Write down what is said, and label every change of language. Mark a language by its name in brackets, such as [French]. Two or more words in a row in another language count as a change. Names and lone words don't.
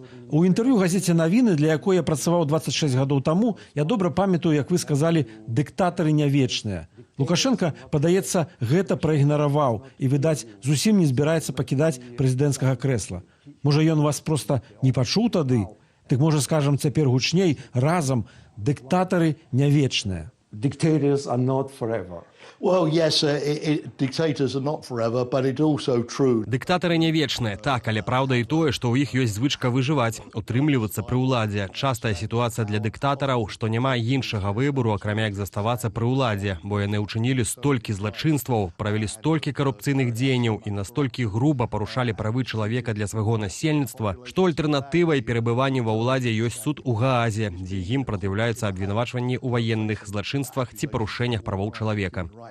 [Belarusian] У інтэрв'ю газеце «Навіны», для якой я працаваў 26 гадоў таму, я добра памятаю, як вы сказалі, дыктатары не вечныя. Лукашенко, падаецца, гэта праігнараваў і, відаць, зусім не збіраецца пакідаць прэзідэнцкага крэсла. Можа, ён вас проста не пачуў тады? Дык, можа, скажам цяпер гучней, разам, дыктатары не вечныя. [English] Dictators are not forever. Well, yes, dictators are not forever, but it's also true. [Belarusian] Дыктатары не вечныя, так, але праўда і тое, што ў іх ёсць звычка выжываць, утрымлівацца пры ўладзе. Частая сітуацыя для дыктатараў, што няма іншага выбару, акрамя як заставацца пры ўладзе, бо яны ўчынілі столькі злачынстваў, правялі столькі карупцыйных дзеянняў і настолькі груба парушалі правы чалавека для свайго насельніцтва, што альтэрнатывай перабыванню ва ўладзе ёсць суд у Гаазе, дзе ім прад'яўляюцца абвінавачванні ў ваенных злачынствах ці парушэннях правоў чалавека.